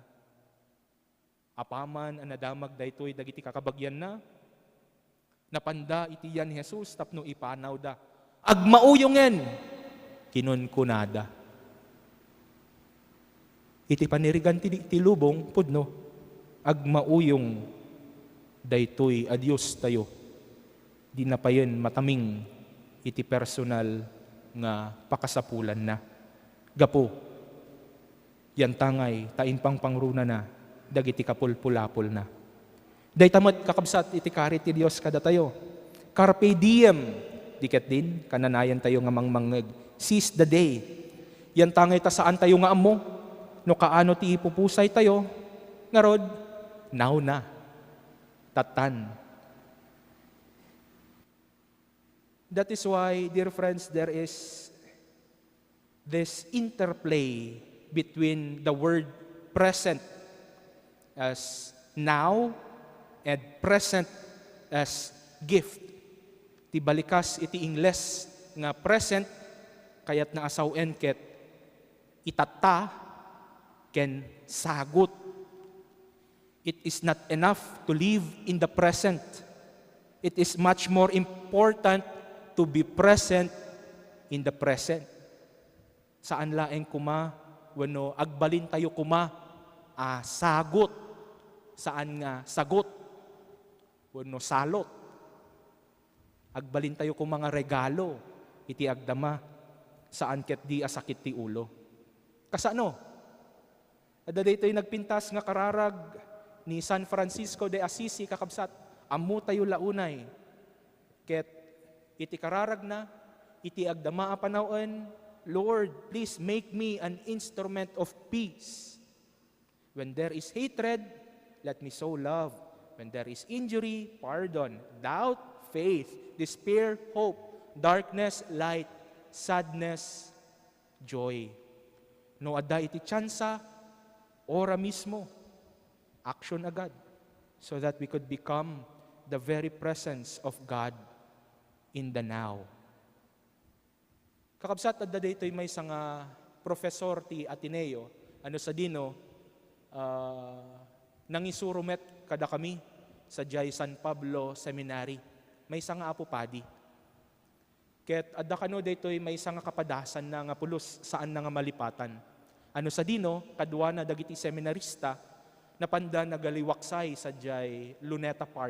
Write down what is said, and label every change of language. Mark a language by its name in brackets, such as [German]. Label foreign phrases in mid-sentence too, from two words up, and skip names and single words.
[Iloko] Apaman ang nadamag daytoy dagiti kakabagyan na, napanda iti yan Jesus tapno ipanaw da. Agmauyongen, kinunkunada. Iti panirigan ti lubong, pudno, agmauyong daytoy adyos tayo. Di na pa yun mataming iti personal nga pakasapulan na. Gapo, yan tangay, tain pang pangruna na, dagiti kapulpulapol na. Day tamad kakabsat iti karit ti Dios kada tayo. [Latin] Carpe diem, [Iloko] diket din, kananayan tayo nga mangmangeg. [English] Seize the day. [Iloko] Yan tangay ta saan tayo nga amo, no kaano ti ipupusay tayo, nga rod, now na, tatan. [English] That is why, dear friends, there is this interplay between the word present as now and present as gift. [Iloko] Ti balikas iti Ingles nga present kayat na asawen ket itata ken sagot. [English] It is not enough to live in the present. It is much more important to be present in the present. [Iloko] Saan laeng kuma, wano agbalin tayo kuma, sagot. Saan nga sagot? Wano salot. Agbalin tayo kuma nga regalo, iti agdama, saan ket di asakit ti ulo. Kasano? Ada daytoy nagpintas nga kararag ni San Francisco de Assisi kakabsat, ammo tayo launay. Ket iti kararag na, iti agdama a panawon, [English] Lord, please make me an instrument of peace. When there is hatred, let me sow love. When there is injury, pardon. Doubt, faith. Despair, hope. Darkness, light. Sadness, joy. [Iloko] No ada iti tsansa, ora mismo, action agad, [English] so that we could become the very presence of God in the now. [Iloko] Kakabsat adda daytoy may nga professor ti Ateneo, ano sa dino, nangisurumet kada kami sa Jai San Pablo Seminary. May nga apo padi. Ket adda kano daytoy may nga kapadasan na nga pulos saan na nga malipatan. Ano sa dino, kadwa na dagiti seminarista, napanda nagaliwaksay sa jay Luneta Park.